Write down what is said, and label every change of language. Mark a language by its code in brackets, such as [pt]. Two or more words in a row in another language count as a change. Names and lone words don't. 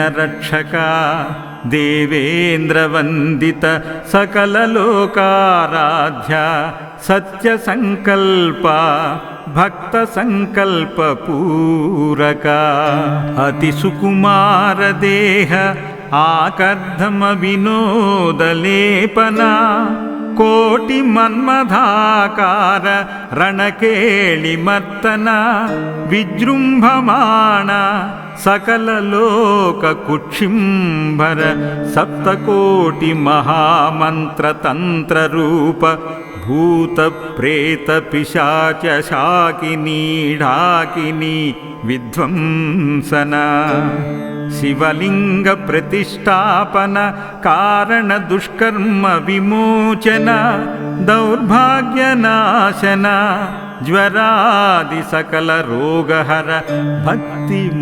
[sa] రక్షక దేవేంద్ర వందిత సకల లోకారాధ్య సత్య సంకల్ప భక్త సంకల్ప పూరక అతి సుకుమార దేహ ఆకర్ధమ వినోదలేపన ಕೋಟಿ ಮನ್ಮಧಾಕಾರ ರಣಕೇಳಿ ಮರ್ತನ ವಿಜೃಂಭಮಾಣ ಸಕಲ ಲೋಕ ಕುಕ್ಷಿಂಭರ ಸಪ್ತಕೋಟಿ ಮಹಾಮಂತ್ರ ತಂತ್ರ ರೂಪ ಭೂತ ಪ್ರೇತ ಪಿಶಾಚ ಶಾಕಿನಿ ಢಾಕಿನಿ ವಿಧ್ವಂಸನ ಶಿವಲಿಂಗ ಪ್ರತಿಷ್ಠಾಪನ ಕಾರಣ ದುಷ್ಕರ್ಮ ವಿಮೋಚನ ದೌರ್ಭಾಗ್ಯ ನಾಶನ ಜ್ವರಾದಿ ಸಕಲ ರೋಗಹರ ಭಕ್ತಿ